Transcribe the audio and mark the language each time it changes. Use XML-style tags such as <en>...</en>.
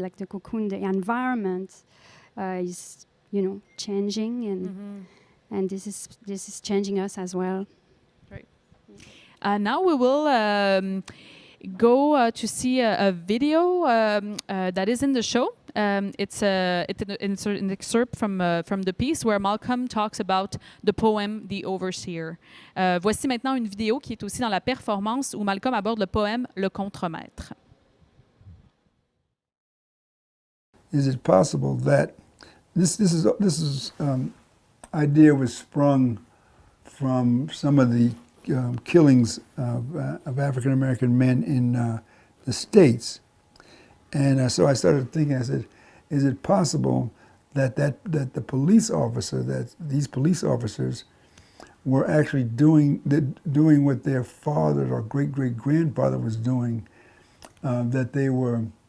<en>Like the cocoon, the environment is changing and this is changing us as well. Right. Now we will go to see a video that is in the show. It's an excerpt from the piece where Malcolm talks about the poem The Overseer.</en> <fr>Voici maintenant une vidéo qui est aussi dans la performance où Malcolm aborde le poème Le Contremaître.</fr> <en>Is it possible that this idea was sprung from some of the killings of African American men in the States, and so I started thinking. I said, "Is it possible that the police officer, that these police officers, were actually doing what their father or great grandfather was doing? That they were</en>